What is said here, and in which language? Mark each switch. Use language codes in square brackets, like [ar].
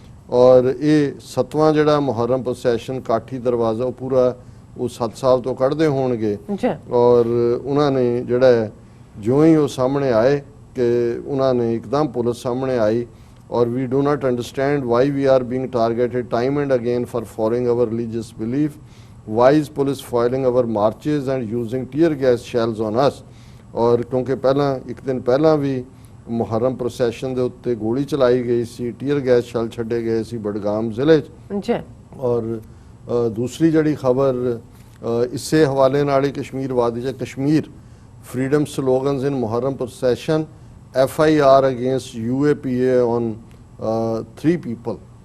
[hi] और ये 7वां [pa] ਜਿਹੜਾ ਮੁਹਰਮ ਪ੍ਰੋਸੈਸ਼ਨ ਕਾਠੀ ਦਰਵਾਜ਼ਾ ਉਹ ਪੂਰਾ ਉਹ 7 ਸਾਲ ਤੋਂ ਕੱਢਦੇ ਹੋਣਗੇ। ਔਰ ਉਹਨਾਂ ਨੇ ਜਿਹੜਾ ਜਿਉਂ ਹੀ ਉਹ ਸਾਹਮਣੇ ਆਏ ਕਿ ਉਹਨਾਂ ਨੇ ਇੱਕਦਮ ਪੁਲਿਸ ਸਾਹਮਣੇ ਆਈ ਔਰ [en] we do not understand why we are being targeted time and again for following our religious belief। Why is police foiling our marches and using tear gas shells on us? [hi] और क्योंकि पहला एक दिन पहला भी [pa] Muharram procession ਦੇ ਉੱਤੇ ਗੋਲੀ ਚਲਾਈ ਗਈ ਸੀ, ਟੀਅਰ ਗੈਸ ਛੱਲ ਛੱਡੇ ਗਏ ਸੀ ਬਡਗਾਮ ਜ਼ਿਲ੍ਹੇ 'ਚ। ਜੀ ਔਰ ਦੂਸਰੀ ਜਿਹੜੀ ਖਬਰ ਇਸੇ ਹਵਾਲੇ ਨਾਲ ਹੀ ਕਸ਼ਮੀਰ ਵਾਦੀ 'ਚ [en] Kashmir freedom slogans in Muharram procession FIR against UAPA on 3 people.